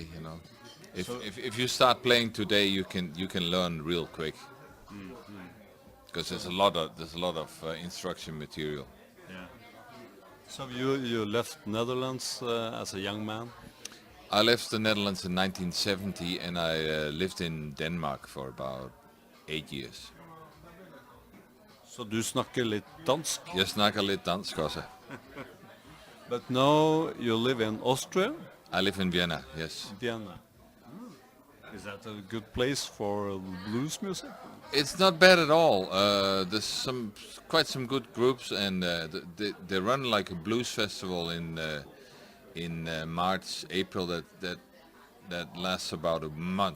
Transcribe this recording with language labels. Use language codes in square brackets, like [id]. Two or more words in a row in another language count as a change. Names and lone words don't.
[en] If you start playing today, you can learn real quick, because there's a lot of instruction material. Yeah. So you left Netherlands as a young man? I left the Netherlands in 1970, and I lived in Denmark for about 8 years. [no] Så du snakker litt dansk? Jeg snakker litt dansk også. [en] But now you live in Austria? I live in Vienna, yes. Vienna. Is that a good place for blues music? It's not bad at all. There's quite some good groups, and they run like a blues festival in March, April that lasts about a month.